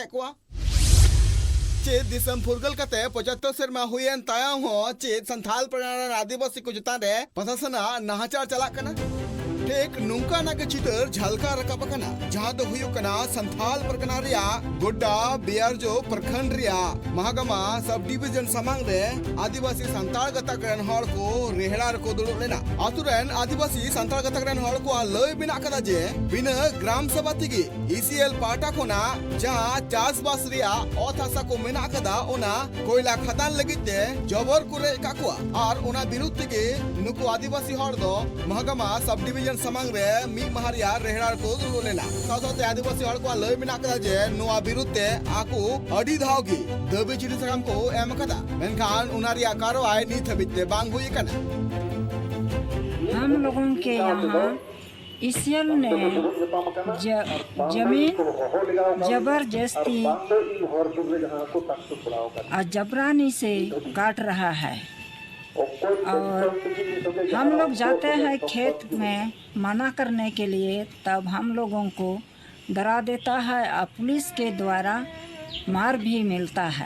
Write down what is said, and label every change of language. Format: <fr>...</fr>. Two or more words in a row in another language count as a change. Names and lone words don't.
<sat>को चेत दिसम फुरगल कते 75 सेरमा हुयन तायम हो चेत संथाल परगना आदिवासी को जता रे प्रशासन नाहचार चला कना एक नुंका नाके चितर झलका रकाब कना जहां दो हुयुकना संथाल परगना रिया गोड्डा बियारजो प्रखंड रिया महागमा सब डिविजन समांग रे आदिवासी संताल गतक रेन हर को रेहड़ा को दुलुब लेना आतुरेन आदिवासी संताल गतक रेन हर को लय बिना कदा जे बिना ग्राम सभा तिगी ईसीएल पाटा कोना जहां चासबास रिया अथासा को मेना कदा ओना कोयला खदान लगिते जबर कुरे काकुआ और ओना विरुद्ध तिगी नुकु आदिवासी हर दो महागमा सब डिविजन समांग रे मी महारिया रेहड़ा को दुलुब लेना साथोते आदिवासी हर को लय बिना कदा जे नोआ विरुद्ध आकु अडी धाव की दबे चिठी सकाम को एम कदा मेनखान उनारिया कार्रवाई नीत हबिते बांग हुई कना</sat> <hi>हम लोगों के यहाँ ईसीएल ने जमीन जबरदस्ती और जबरानी से काट रहा है और हम लोग जाते हैं खेत में मना करने के लिए तब हम लोगों को डरा देता है और पुलिस के द्वारा मार भी मिलता है।</hi>